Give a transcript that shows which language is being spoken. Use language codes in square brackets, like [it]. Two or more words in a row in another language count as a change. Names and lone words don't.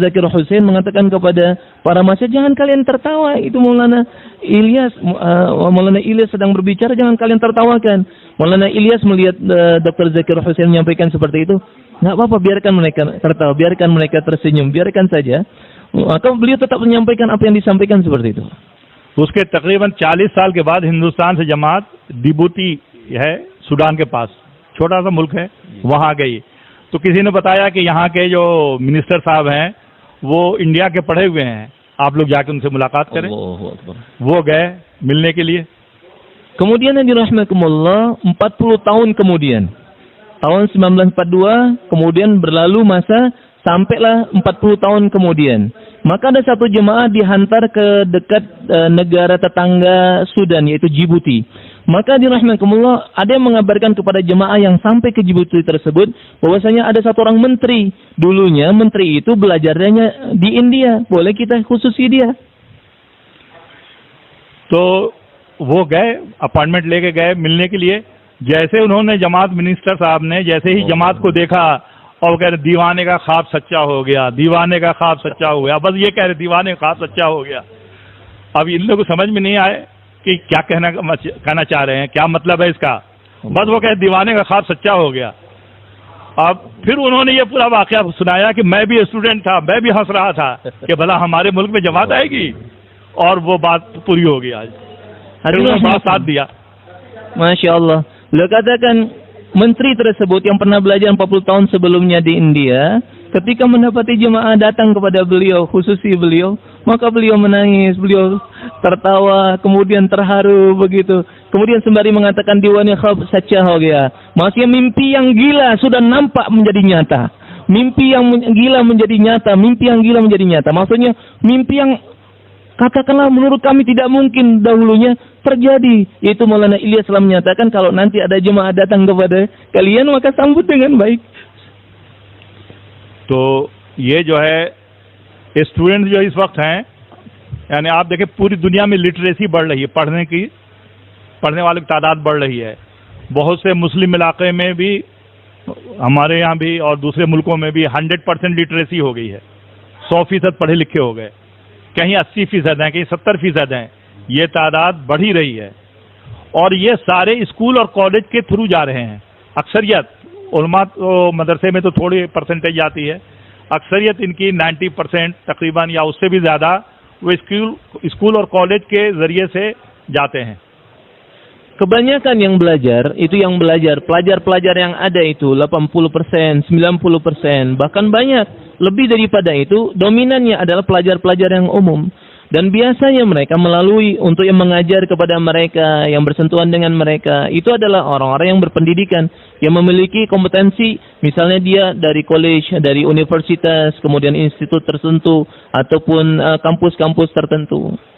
[id] Zakir Hussain mengatakan kepada para mahasiswa, jangan kalian tertawa, itu Maulana Ilyas sedang berbicara, jangan kalian tertawakan. Maulana Ilyas melihat Dr. Zakir Hussain menyampaikan seperti itu, nggak apa-apa, biarkan mereka tertawa, biarkan mereka tersenyum, biarkan saja. Maka beliau tetap menyampaikan apa yang disampaikan seperti itu. [hi] उसके तकरीबन 40 साल के बाद हिंदुस्तान से जमात डिबूटी है, सूडान के पास, छोटा सा मुल्क है, वहाँ गई। तो किसी ने बताया कि यहाँ के जो मिनिस्टर साहब हैं वो इंडिया के पढ़े हुए हैं, आप लोग जाके उनसे मुलाकात करें। वो गए मिलने के लिए। [id] Kemudian yang dirahmatullah, 40 tahun kemudian, tahun 1942, kemudian berlalu masa, sampailah 40 tahun kemudian. Maka ada satu jemaah dihantar ke dekat negara tetangga Sudan, yaitu Djibouti. Maka dirahmatullah, ada yang mengabarkan kepada jemaah yang sampai ke Djibouti tersebut, bahwasanya ada satu orang menteri. Dulunya menteri itu belajarnya di India. Boleh kita khususi dia. [hi] तो वो गए, अपॉइंटमेंट लेके गए मिलने के लिए। जैसे उन्होंने जमात मिनिस्टर साहब ने जैसे ही जमात को देखा और कह रहे दीवाने का ख्वाब सच्चा हो गया, दीवाने का ख्वाब सच्चा हो गया, बस ये कह रहे दीवाने का ख्वाब सच्चा हो गया। अब इन लोगों को समझ में नहीं आए कि क्या कहना चाह रहे हैं, क्या मतलब है इसका। बस वो कह दीवाने का ख्वाब सच्चा हो गया। अब फिर उन्होंने ये पूरा वाकया सुनाया कि मैं भी स्टूडेंट था, मैं भी हंस रहा था कि भला हमारे मुल्क में जमात आएगी, और वो बात पूरी हो गई। आज साथ दिया। [ar] ما شاء الله. [id] Beliau katakan menteri tersebut yang pernah belajar 40 tahun sebelumnya di India, ketika mendapati jemaah datang kepada beliau, khususi beliau, maka beliau menangis, beliau tertawa, kemudian terharu begitu. Kemudian sembari mengatakan [hi] दीवाने ख्वाब सच्चा हो गया. [id] Maksudnya mimpi yang gila sudah nampak menjadi nyata. Mimpi yang gila menjadi nyata, mimpi yang gila menjadi nyata. Maksudnya mimpi yang katakanlah menurut kami tidak mungkin dahulunya terjadi. Yaitu Maulana Ilyas telah menyatakan kalau nanti ada jemaah datang kepada kalian maka sambut dengan baik. [hi] तो ये जो है स्टूडेंट जो इस वक्त हैं, यानी आप देखें पूरी दुनिया में लिटरेसी बढ़ रही है, पढ़ने वालों की तादाद बढ़ रही है। बहुत से मुस्लिम इलाके में भी, हमारे यहाँ भी और दूसरे मुल्कों में भी 100% लिटरेसी हो गई है। 100% पढ़े लिखे हो गए, कहीं 80% हैं, कहीं 70% हैं। ये तादाद बढ़ ही रही है और ये सारे स्कूल और कॉलेज के थ्रू जा रहे हैं। अक्सरियत उलमा तो मदरसे में तो थोड़ी परसेंटेज आती है, अक्सरियत इनकी 90% तकरीबन या उससे भी ज़्यादा वो स्कूल और कॉलेज के ज़रिए से जाते हैं। [id] Kebanyakan yang belajar, itu yang belajar, pelajar-pelajar yang ada itu 80%, 90%, bahkan banyak, lebih daripada itu, dominannya adalah pelajar-pelajar yang umum. Dan biasanya mereka melalui untuk yang mengajar kepada mereka, yang bersentuhan dengan mereka, itu adalah orang-orang yang berpendidikan, yang memiliki kompetensi, misalnya dia dari college, dari universitas, kemudian institut tertentu, ataupun kampus-kampus tertentu.